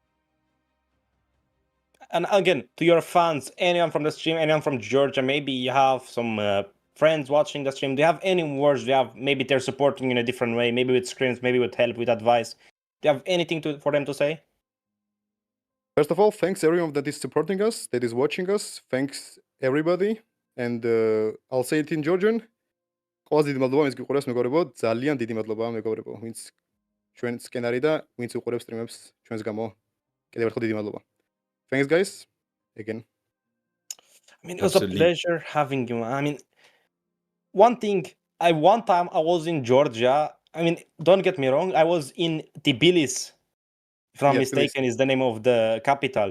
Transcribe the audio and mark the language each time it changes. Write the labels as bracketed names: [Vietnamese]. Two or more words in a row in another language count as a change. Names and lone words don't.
[English] And again, to your fans, anyone from the stream, anyone from Georgia, maybe you have some friends watching the stream. Do you have any words? Do you have, maybe they're supporting in a different way, maybe with scrims, maybe with help, with advice. Do you have anything for them to say? First of all, thanks everyone that is supporting us, that is watching us. Thanks everybody. And I'll say it in Georgian. [Georgian] ყველაზე დიდი მადლობა ვინც გიყურებს მეგობრებო, ძალიან დიდი მადლობა მეგობრებო, ვინც ჩვენს სკენარი და ვინც უყურებს სტრიმებს ჩვენს გამო. კიდევ ერთხელ დიდი მადლობა. [English] Thanks guys. Again. I mean, it was a pleasure having you. I mean, one time I was in Georgia. I mean, don't get me wrong, I was in Tbilisi, if I'm mistaken, is the name of the capital.